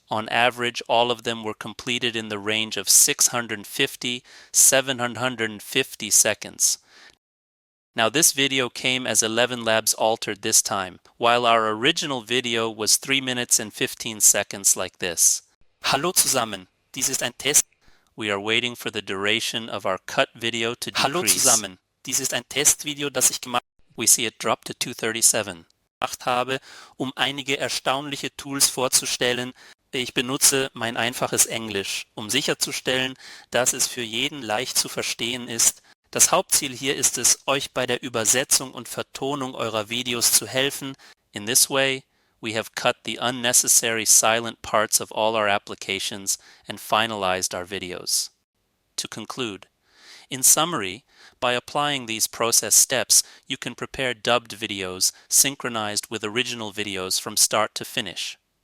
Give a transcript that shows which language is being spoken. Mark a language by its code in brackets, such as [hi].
[en] On average, all of them were completed in the range of 650–750 seconds. Now this video came as ElevenLabs altered this time, while our original video was 3 minutes and 15 seconds like this. [de] Hallo zusammen, dies ist ein Test. [en] We are waiting for the duration of our cut video to decrease. [de] Hallo zusammen, dies ist ein Testvideo, das ich gemacht habe. [en] We see it drop to 237. [de] Habe, um einige erstaunliche Tools vorzustellen. Ich benutze mein einfaches Englisch, um sicherzustellen, dass es für jeden leicht zu verstehen ist. Das Hauptziel hier ist es, euch bei der Übersetzung und Vertonung eurer Videos zu helfen. [en] In this way, we have cut the unnecessary silent parts of all our applications and finalized our videos. To conclude, in summary, by applying these process steps, you can prepare dubbed videos synchronized with original videos from start to finish.